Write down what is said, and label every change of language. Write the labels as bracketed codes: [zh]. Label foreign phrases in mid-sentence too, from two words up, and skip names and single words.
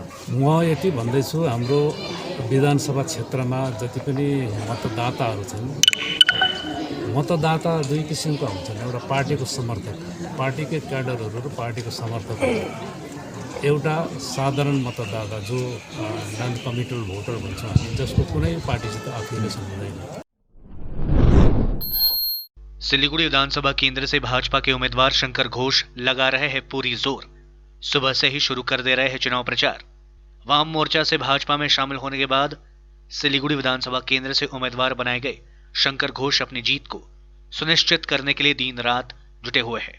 [ne] म यति भन्दैछु, हाम्रो विधानसभा क्षेत्रमा जति पनि मतदाताहरू छन्, मतदाता दुई किसिमका हुन्छन्। एउटा पार्टीको समर्थक, पार्टीकै क्याडरहरू र पार्टीको समर्थकहरू। एउटा साधारण मतदाता जो [en] non committed voter [ne] भन्छौँ हामी, जसको कुनै पार्टीसित एफिलिएसन हुँदैन। [hi] सिलीगुड़ी विधानसभा केंद्र से भाजपा के उम्मीदवार शंकर घोष लगा रहे हैं पूरी जोर। सुबह से ही शुरू कर दे रहे हैं चुनाव प्रचार। वाम मोर्चा से भाजपा में शामिल होने के बाद सिलीगुड़ी विधानसभा केंद्र से उम्मीदवार बनाए गए शंकर घोष अपनी जीत को सुनिश्चित करने के लिए दिन रात जुटे हुए हैं।